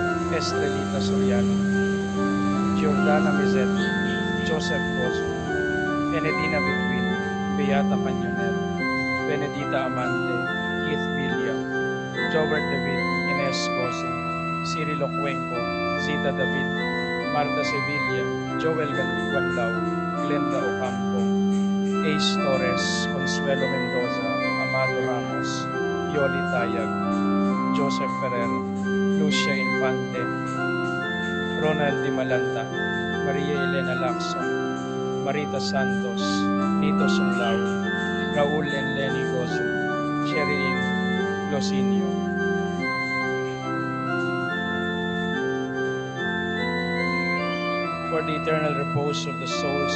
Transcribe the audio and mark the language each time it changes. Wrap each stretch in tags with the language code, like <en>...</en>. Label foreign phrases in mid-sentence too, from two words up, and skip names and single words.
<en>Estrelita Soriano, Giordana Mizet, Joseph Gozo, Enedina Betwin, Beata Canyonero, Benedita Amante, Keith Villa, Jobert David, Ines Gozo, Cirilo Cuenco, Zita David, Marta Sevilla, Joel Guanlao, Glenda Ocampo, Ace Torres, Consuelo Mendoza, Amado Ramos, Yoli Tayag, Joseph Ferrer, Lucia Infante, Ronald Di Malanta, Maria Elena Lacson, Marita Santos, Nito Sunglao, Raul and Lenny Gozo, Sherilyn Losinio. For the eternal repose of the souls</en>